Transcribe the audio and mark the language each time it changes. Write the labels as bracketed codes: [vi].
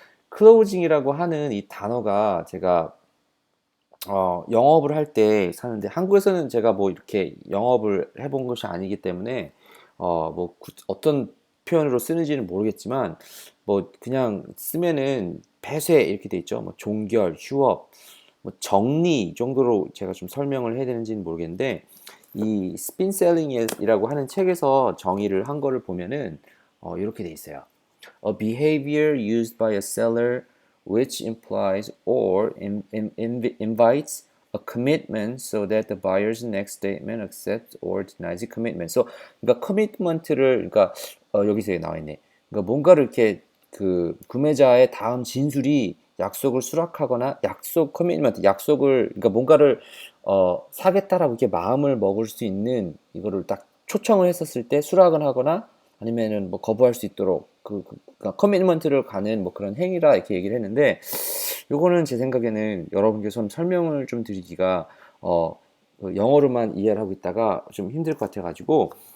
[ko] 클로징이라고 하는 이 단어가 제가 영업을 할 때 사는데 한국에서는 제가 뭐 이렇게 영업을 해본 것이 아니기 때문에 뭐 어떤 표현으로 쓰는지는 모르겠지만 뭐 그냥 쓰면은 폐쇄 이렇게 돼 있죠. 뭐 종결, 휴업, 뭐 정리 이 정도로 제가 좀 설명을 해야 되는지는 모르겠는데 이 스핀셀링이라고 하는 책에서 정의를 한 거를 보면은 이렇게 돼 있어요. [en] A behavior used by a seller which implies or invites a commitment so that the buyer's next statement accepts or denies the commitment. [ko] 그러니까 commitment를 여기서 나와 있네. 그러니까 뭔가를 이렇게 그 구매자의 다음 진술이 약속을 수락하거나 약속을 그러니까 뭔가를 사겠다라고 이렇게 마음을 먹을 수 있는 이거를 딱 초청을 했었을 때 수락을 하거나 아니면은 뭐 거부할 수 있도록 그러니까 커미트먼트를 가는 뭐 그런 행위라 이렇게 얘기를 했는데 요거는 제 생각에는 여러분께 좀 설명을 좀 드리기가 그 영어로만 이해를 하고 있다가 좀 힘들 것 같아가지고